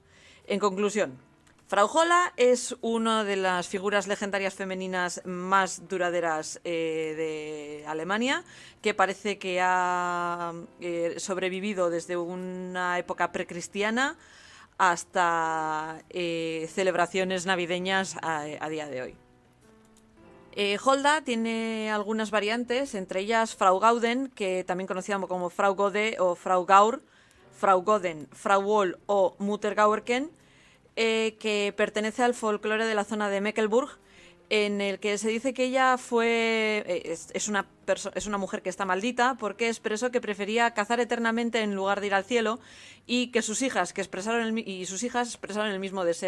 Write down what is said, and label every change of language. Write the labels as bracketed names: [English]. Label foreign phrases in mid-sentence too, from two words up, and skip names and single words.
[Spanish] En conclusión, Frau Holla es una de las figuras legendarias femeninas más duraderas de Alemania, que parece que ha sobrevivido desde una época precristiana hasta celebraciones navideñas a día de hoy. Holda tiene algunas variantes, entre ellas Frau Gauden, que también conocida como Frau Gode o Frau Gaur, Frau Goden, Frau Woll o Mutter Gaurken, que pertenece al folclore de la zona de Mecklenburg, en el que se dice que ella es una mujer que está maldita porque expresó que prefería cazar eternamente en lugar de ir al cielo, y que sus hijas expresaron el mismo deseo.